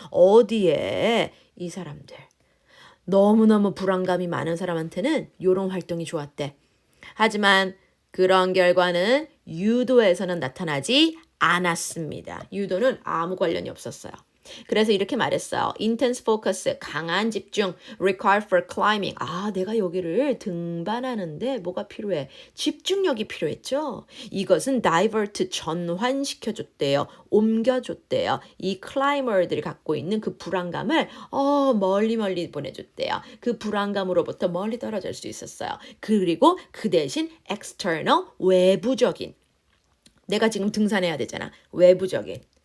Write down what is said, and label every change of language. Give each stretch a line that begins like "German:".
Korean: 어디에? 이 사람들. 너무너무 불안감이 많은 사람한테는 이런 활동이 좋았대. 하지만 그런 결과는 유도에서는 나타나지 않았습니다. 유도는 아무 관련이 없었어요. 그래서 이렇게 말했어요.
English: Intense focus,
Korean: 강한 집중,
English: required for climbing.
Korean: 내가 여기를 등반하는데 뭐가 필요해? 집중력이 필요했죠. 이것은 divert, 전환시켜줬대요. 옮겨줬대요. 이 클라이머들이 갖고 있는 그 불안감을 멀리 보내줬대요. 그 불안감으로부터 멀리 떨어질 수 있었어요. 그리고 그 대신 external, 외부적인, 내가 지금 등산해야 되잖아. 외부적인.